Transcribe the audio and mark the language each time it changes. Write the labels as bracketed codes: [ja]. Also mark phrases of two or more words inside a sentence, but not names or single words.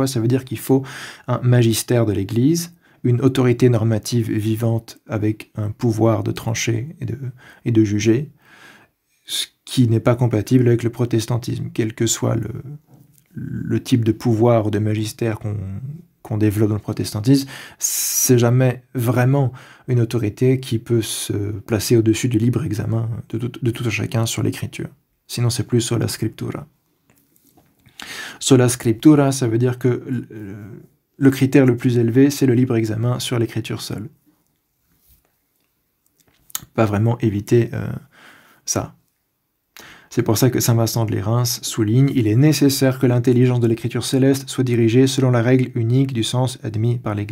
[fr] Ça veut dire qu'il faut un magistère de l'Église, une autorité normative vivante avec un pouvoir de trancher et de juger, ce qui n'est pas compatible avec le protestantisme, quel que soit le type de pouvoir ou de magistère qu'on développe dans le protestantisme, c'est jamais vraiment une autorité qui peut se placer au-dessus du libre examen de tout un chacun sur l'écriture. Sinon, c'est plus [la] sola scriptura. Sola scriptura, [fr] ça veut dire que le critère le plus élevé, c'est le libre examen sur l'écriture seule. Pas vraiment éviter ça. C'est pour ça que saint Vincent de Lérins souligne « Il est nécessaire que l'intelligence de l'écriture céleste soit dirigée selon la règle unique du sens admis par l'Église.